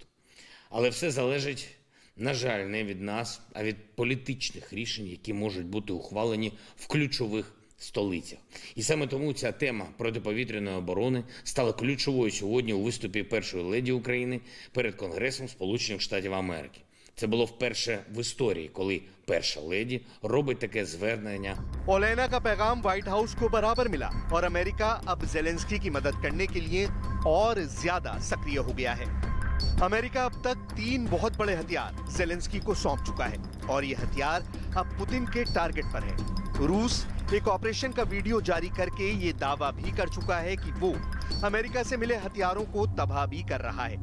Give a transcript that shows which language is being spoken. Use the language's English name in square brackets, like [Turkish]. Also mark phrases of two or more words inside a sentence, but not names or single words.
[Ukrainian] Але все залежить На жаль, не від нас, а від політичних рішень, які можуть бути ухвалені в ключових столицях. І саме тому ця тема протиповітряної оборони стала ключовою сьогодні у виступі першої леді України перед Конгресом Сполучених Штатів Америки. Це було вперше в історії, коли перша леді робить таке звернення. [Hindi] ओलेना का पैगाम व्हाइट हाउस को बराबर मिला और अमेरिका अब जेलेंस्की की मदद करने के लिए और ज्यादा सक्रिय हो गया है। अमेरिका अब तक 3 बहुत बड़े हथियार जेलेंस्की को सौंप चुका है और ये हथियार अब पुतिन के टारगेट पर है। रूस एक ऑपरेशन का वीडियो जारी करके ये दावा भी कर चुका है कि वो अमेरिका से मिले हथियारों को तबाह भी कर रहा है।